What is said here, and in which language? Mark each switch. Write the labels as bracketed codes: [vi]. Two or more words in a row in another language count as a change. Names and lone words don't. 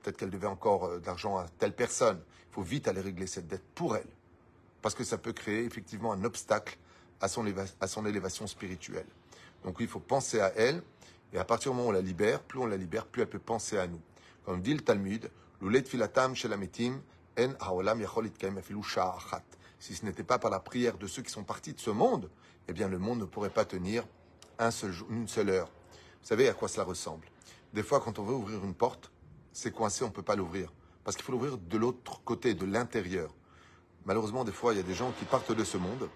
[fr] Peut-être qu'elle devait encore de l'argent à telle personne. Il faut vite aller régler cette dette pour elle. Parce que ça peut créer effectivement un obstacle à son élévation spirituelle. Donc il faut penser à elle. Et à partir du moment où on la libère, plus elle peut penser à nous. Comme dit le Talmud, [he] לולא תפילתם שלמתים אין העולם יכול להתקיים אפילו שעה אחת. [fr] Si ce n'était pas par la prière de ceux qui sont partis de ce monde, eh bien le monde ne pourrait pas tenir une seule heure. Vous savez à quoi cela ressemble? Des fois, quand on veut ouvrir une porte, c'est coincé, on ne peut pas l'ouvrir. Parce qu'il faut l'ouvrir de l'autre côté, de l'intérieur. Malheureusement, des fois, il y a des gens qui partent de ce monde.